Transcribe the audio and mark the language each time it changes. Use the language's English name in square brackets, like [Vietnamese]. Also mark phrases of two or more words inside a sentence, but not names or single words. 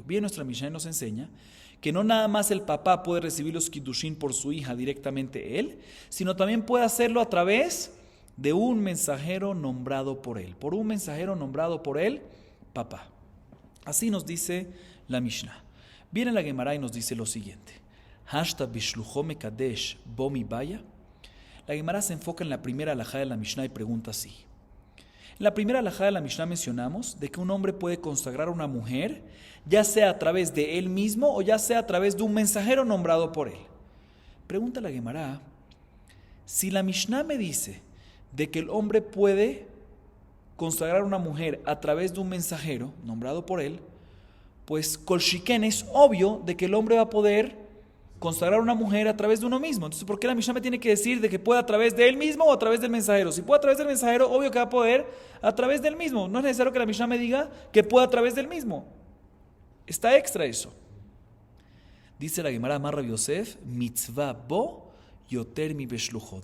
[Spanish] Bien, nuestra Mishnah nos enseña que no nada más el papá puede recibir los Kiddushin por su hija directamente él, sino también puede hacerlo a través de un mensajero nombrado por él. Por un mensajero nombrado por él, papá. Así nos dice la Mishnah. Viene la Gemara y nos dice lo siguiente. [Aramaic] השתא בשלוחו מקדש בו מיבעיא. [Spanish] La Gemara se enfoca en la primera halajá de la Mishnah y pregunta así. En la primera halajá de la Mishnah mencionamos de que un hombre puede consagrar a una mujer, ya sea a través de él mismo o ya sea a través de un mensajero nombrado por él. Pregunta la Gemara, si la Mishnah me dice de que el hombre puede consagrar a una mujer a través de un mensajero nombrado por él, pues [Hebrew] כל שכן [Spanish] es obvio de que el hombre va a poder consagrar a una mujer a través de uno mismo. Entonces, ¿por qué la Mishnah me tiene que decir de que puede a través de él mismo o a través del mensajero? Si puede a través del mensajero, obvio que va a poder a través del mismo. No es necesario que la Mishnah me diga que puede a través del mismo. Está extra eso. Dice la Gemara [Hebrew] אמר רבי יוסף מצוה בו יותר מבשלוחו.